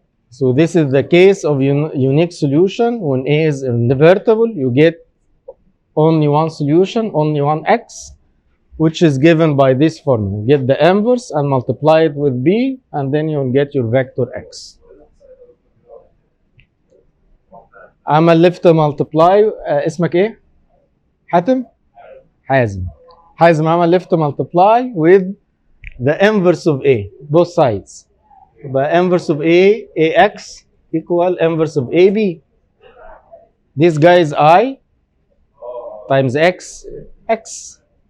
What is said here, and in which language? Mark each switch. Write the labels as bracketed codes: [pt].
[en] So this is the case of unique solution. When A is invertible, you get only one solution, only one X, which is given by this formula. You get the inverse and multiply it with B, and then you'll get your vector X. [ar] عمل [en] left multiply [ar] اسمك ايه؟ حاتم؟ حازم. [en] حازم [ar] عمل [en] left multiply with the inverse of A, both sides. [ar] يبقى [en] inverse of A, AX equal inverse of AB. This guy is I times X, X.